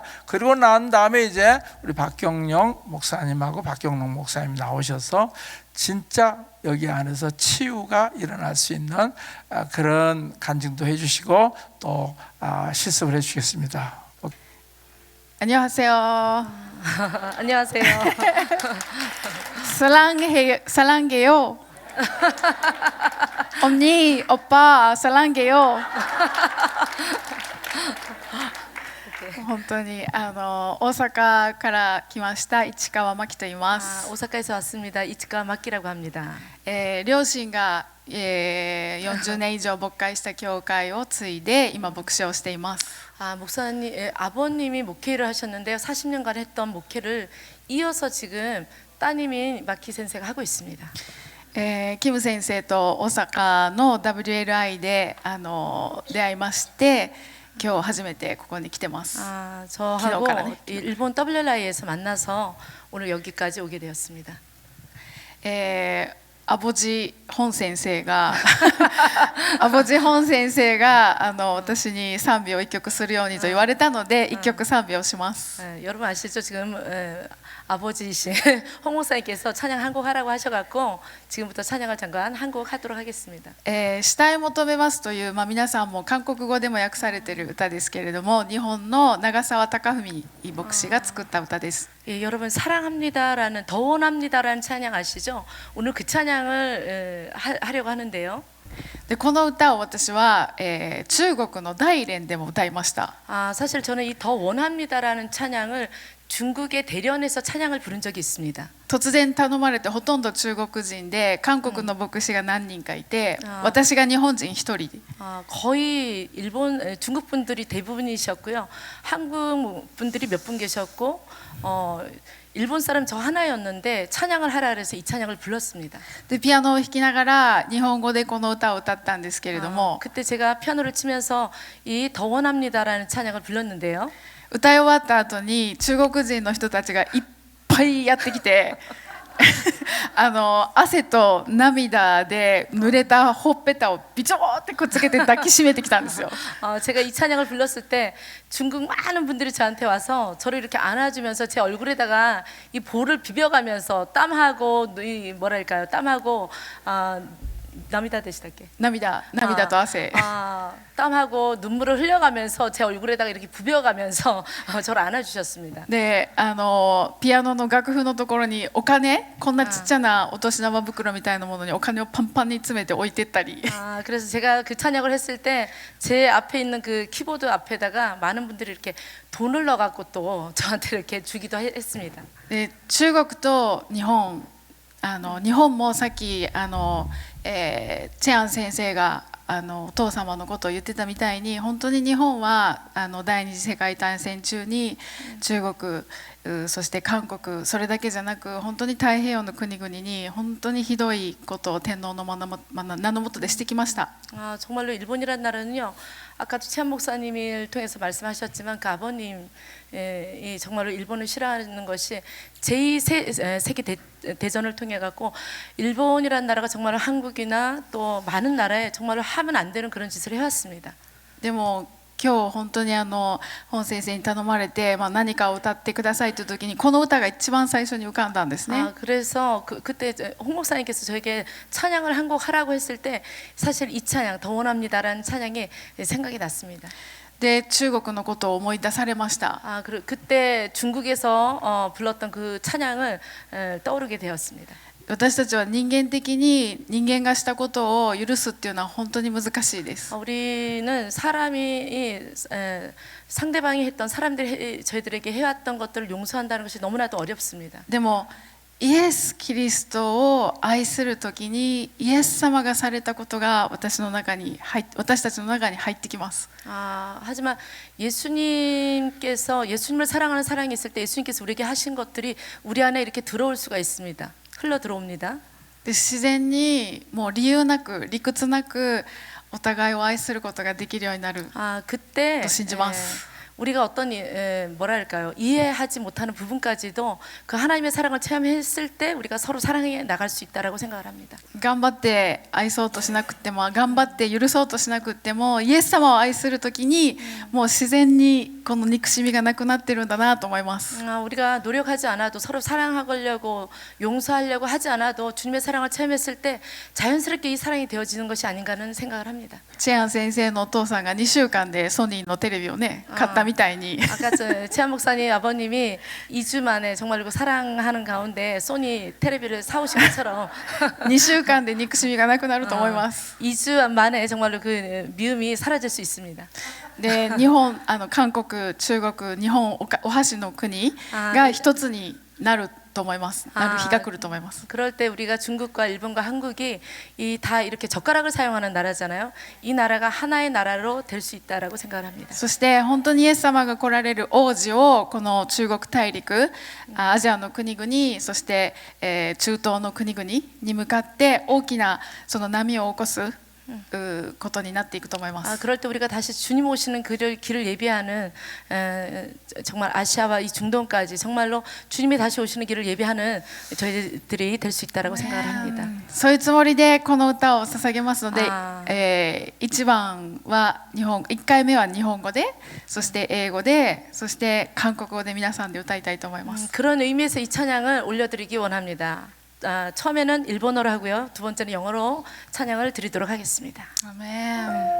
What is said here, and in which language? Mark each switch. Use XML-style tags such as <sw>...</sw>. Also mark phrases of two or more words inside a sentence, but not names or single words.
<ko>그리고 난 다음에 이제 우리 박경영 목사님하고 박경록 목사님 나오셔서 진짜 여기 안에서 치유가 일어날 수 있는 그런 간증도 해주시고 또 실습을 해주시겠습니다. 안녕하세요. 안녕하세요. 사랑해요. 언니, 오빠 사랑해요.</ko> <ja>本当に大阪から来ました市川真希と言います。</ja> <ko>오사카에서 왔습니다. 이치카 마키라고 합니다.</ko> <ja>両親が40年以上牧会した教会を継いで今牧師をしています。</ja> <ko>목사님, 아버님이 목회를 하셨는데요. 40년간 했던 목회를 이어서 지금 따님인 마키 선생가 하고 있습니다.</ko> <ja>キム先生と大阪の WLI で出会いまして今日初めてここに来てます。</ja> <ko>저하고 일본 WLI에서 만나서 오늘 여기까지 오게 되었습니다.</ko> <ja>アボジ本先生が私に賛美を一曲するようにと言われたので一曲賛美をします。</ja> <ko>여러분 아시죠? 지금 아버지이신 홍 목사님께서 찬양 한 곡 하라고 하셔갖고 지금부터 찬양을 잠깐 한 곡 하도록 하겠습니다.</ko> <ja>慕い求めますという、皆さんも韓国語でも訳されている歌ですけれども、日本の長澤貴文牧師が作った歌です。</ja> <ko>여러분 사랑합니다라는 더 원합니다라는 찬양 아시죠? 오늘 그 찬양을 하려고 하는데요.</ko> <ja>でこの歌を私は、中国の大連でも歌いました。</ja> <ko>아, 사실 저는 이 더 원합니다라는 찬양을 중국의 대련에서 찬양을 부른 적이 있습니다.</ko> <ja>突然頼まれてほとんど中国人で韓国の牧師が何人かいて、私が日本人一人で</ja> <ko>거의 중국 분들이 대부분이셨고요. 한국 분들이 몇 분 계셨고, 일본 사람 저 하나였는데 찬양을 하라 그래서 이 찬양을 불렀습니다.</ko> <ja>でピアノを弾きながら日本語でこの歌を歌ったんですけれども、</ja> <ko>그때 제가 피아노를 치면서 이 더 원합니다라는 찬양을 불렀는데요.</ko> <ja>歌い終わった後に中国人の人たちがいっぱいやってきて汗と涙で濡れたほっぺたをビチョーってくっつけて抱きしめてきたんですよ。</ja> <ko>제가 이 찬양을 불렀을 때 중국 많은 분들이 저한테 와서 저를 이렇게 안아주면서 제 얼굴에다가 이 볼을 비벼가면서 땀하고 이 뭐랄까요, 땀하고 나미다 되시다게</ko> <ja>涙と汗</ja> <ko>땀하고 눈물을 흘려가면서 제 얼굴에다가 이렇게 부벼가면서 저를 안아주셨습니다.</ko> <ja>でピアノの楽譜のところにお金、こんなちっちゃなお年玉袋みたいなものにお金をパンパンに詰めて置いてったり</ja> <ko>그래서 제가 그 찬양을 했을 때 제 앞에 있는 그 키보드 앞에다가 많은 분들이 이렇게 돈을 넣어갖고 또 저한테 이렇게 주기도 했습니다.</ko> <ja>で中国と日本日本もさっきチェアン先生がお父様のことを言ってたみたいに、本当に日本は第二次世界大戦中に中国、そして韓国、それだけじゃなく本当に太平洋の国々に本当にひどいことを天皇の名の下でしてきました。</ja> <ko>정말로 일본이란 나라는요, 아까도 최한 목사님을 통해서 말씀하셨지만 그 아버님이 정말로 일본을 싫어하는 것이 제2 세계 대전을 통해 갖고 일본이란 나라가 정말 한국이나 또 많은 나라에 정말로 하면 안 되는 그런 짓을 해왔습니다.</ko> <ja>でも今日本当に本先生に頼まれて、何かを歌ってくださいという時にこの歌が一番最初に浮かんだんですね。</ja> <ko>그래서 그때 홍 목사님께서 저에게 찬양을 한 곡 하라고 했을 때 사실 이 찬양 더 원합니다라는 찬양이 생각이 났습니다.</ko> <ja>で中国のことを思い出されました。</ja> <ko>그때 중국에서 불렀던 그 찬양을 떠오르게 되었습니다.</ko> <ja>私たちは人間的に人間がしたことを許すっていうのは本当に難しいです。</ja> <ko>우리는 사람이 상대방이 했던 사람들이 저희들에게 해왔던 것들을 용서한다는 것이 너무나도 어렵습니다.</ko> <ja>でもイエス・キリストを愛するときにイエス様がされたことが私たちの中に入ってきます。</ja> <ko>하지만 예수님을 사랑하는 사랑이 있을 때 예수님께서 우리에게 하신 것들이 우리 안에 이렇게 들어올 수가 있습니다. 흘러 들어옵니다.</ko> <ja>で自然にもう理由なく理屈なくお互いを愛することができるようになる</ja> <ko>그때</ko> <ja>と信じます。</ja> <ko>우리가 어떤 뭐랄까요, 이해하지 못하는 부분까지도 그 하나님의 사랑을 체험했을 때 우리가 서로 사랑해 나갈 수 있다라고 생각을 합니다.</ko> <ja>頑張って愛そうとしなくても頑張って許そうとしなくてもイエス様を愛するときにもう自然にこの憎しみがなくなってるんだなと思います。</ja> <ko>우리가 노력하지 않아도 서로 사랑하려고 용서하려고 하지 않아도 주님의 사랑을 체험했을 때 자연스럽게 이 사랑이 되어지는 것이 아닌가는 생각을 합니다.</ko> <ja>チェアン先生のお父さんが2週間でソニーのテレビをね買ったみたいに</ja> <ko>아까 최한 목사님 아버님이 2주 만에 정말 그 사랑하는 가운데 소니 텔레비를 사오신 것처럼</ko> <ja>2 週間で憎しみがなくなると思います。</ja> <ko>2주 만에 정말로 그 미움이 사라질 수 있습니다.</ko> <ja>で日本韓国中国日本お箸の国が一つになると思います。なる日が来ると思います。</ja> <ko>그럴 때 우리가 중국과 일본과 한국이 다 이렇게 젓가락을 사용하는 나라잖아요. 이 나라가 하나의 나라로 될 수 있다라고 생각을 합니다.</ko> <ja>そして本当にイエス様が来られる王子をこの中国大陸、アジアの国々、そして、中東の国々に向かって大きなその波を起こすことになっていくと思います。</ja> <ko>그럴 때 우리가 다시 주님 오시는 길을 예비하는 정말 아시아와 이 중동까지 정말로 주님이 다시 오시는 길을 예비하는 저희들이 될 수 있다라고 생각을 합니다.</ko> <ja>そういうつもりでこの歌を捧げますので、1番は1回目は日本語で、そして英語で、そして韓国語で皆さんで歌いたいと思います。</ja> <ko>그런 의미에서 이 찬양을 올려드리기 원합니다. 처음에는 일본어로 하고요. 두 번째는 영어로 찬양을 드리도록 하겠습니다. 아멘.</ko>